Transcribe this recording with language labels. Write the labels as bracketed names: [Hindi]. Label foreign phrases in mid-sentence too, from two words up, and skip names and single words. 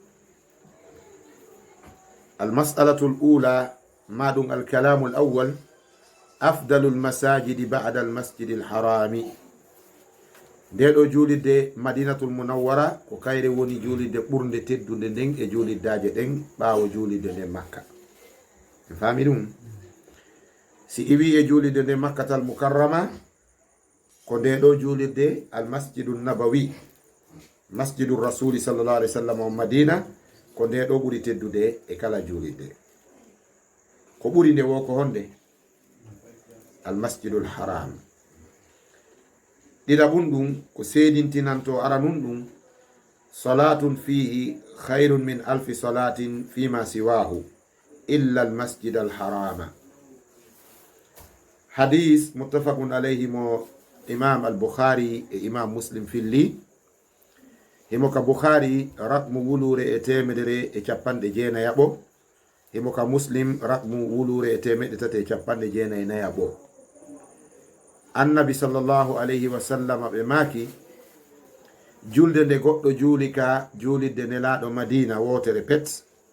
[Arabic] المسألة الأولى [Fula] ma ɗum [Arabic] الكلام الأول أفضل المساجد بعد المسجد الحرام [Fula] nde ɗo julirde madinatul munawwara ko kayre woni julirde ɓurde teddude nden e juliddaje ɗen ɓawo julirde nden makka en faami ɗum si iwi e julirde nden makkatal mukarrama ko nde ɗo julirde almasjidu nabawi [Arabic] مسجد رسول صلى الله عليه وسلم [Fula] o madina ko nde ɗo ɓuri teddude e kala julirde ko ɓuri nde wo ko honde almasjidul haram ɗiɗaɓum ɗum ko seedintinanto ara nun ɗum [Arabic] صلاة فيه خير من ألف صلاة فيما سواه إلا المسجد الحرام [Fula] hadis [Arabic] متفق عليه [Fula] mo imam al-bukhari e imam muslim filli himo ka bukhari rakmu wulure e temedere e capanɗe jeenayaɓo himo ka muslim rakmu wulure e temeɗɗe tati e capanɗe jeenayi nayaɓo annabi [Arabic] صلى الله عليه وسلم [Fula] ɓe maki julde nde goɗɗo juuli ka julidde nelaɗo madina wotere pet